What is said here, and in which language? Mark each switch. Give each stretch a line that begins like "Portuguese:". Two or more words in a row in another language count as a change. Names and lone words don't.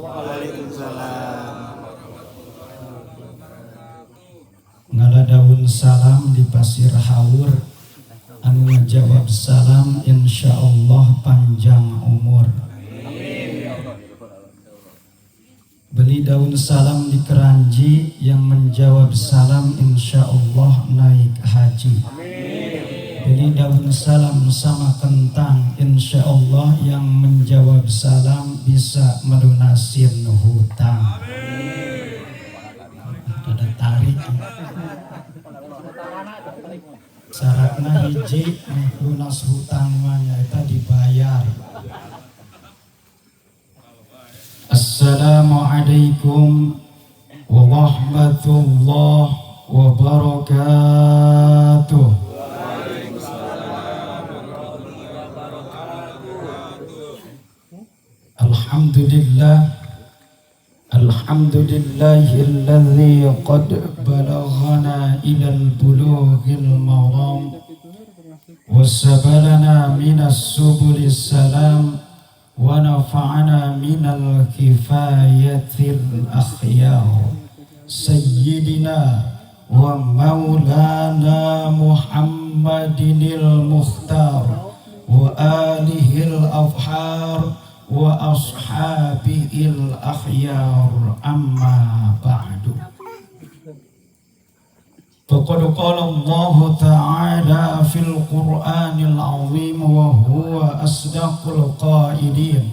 Sundanese: Ngaladaun salam di Pasir Haur, anu ngajawab salam insyaallah panjang umur.
Indonesian: Beli daun salam di Keranji, yang menjawab salam insyaallah naik haji. Beli daun salam sama kentang, insyaallah yang menjawab salam bisa melunasin hutang. Ada tarik.
Sundanese: Syaratnya hiji, lunas hutang mah eta dibayar.
Arabic: السلام عليكم ورحمة الله وبركاته. الحمد لله الذي قد بلغنا إلى بلوغ المرام وسبلنا من سبل السلام ونفعنا من الكفاية الأخيار سيدنا ومولانا محمد المختار وآله الأطهار وأصحابه الأخيار، أما بعد. فقد قال الله تعالى في القرآن العظيم وهو أصدق القائلين.